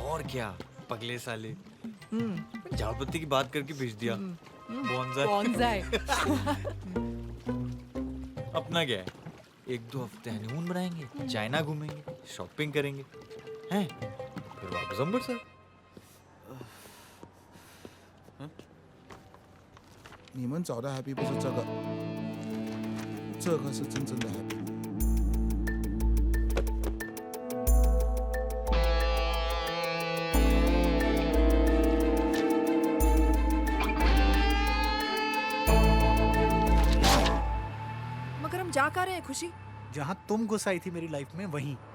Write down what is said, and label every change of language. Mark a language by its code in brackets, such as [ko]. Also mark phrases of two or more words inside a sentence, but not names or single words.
[hi] और क्या पगले साले, झाड़पत्ती की बात करके भेज दिया। बॉन्ज़ाई। अपना क्या है, 1-2 हफ्ते हनीमून बनाएंगे, चाइना घूमेंगे, शॉपिंग करेंगे, हैं? फिर वापस अमृतसर। [zh] 你们找的 happy 不是这个，这个是真正的 happy。 [hi] मगर हम जा कहाँ रहे हैं खुशी? जहां तुम घुस आई थी मेरी लाइफ में वहीं।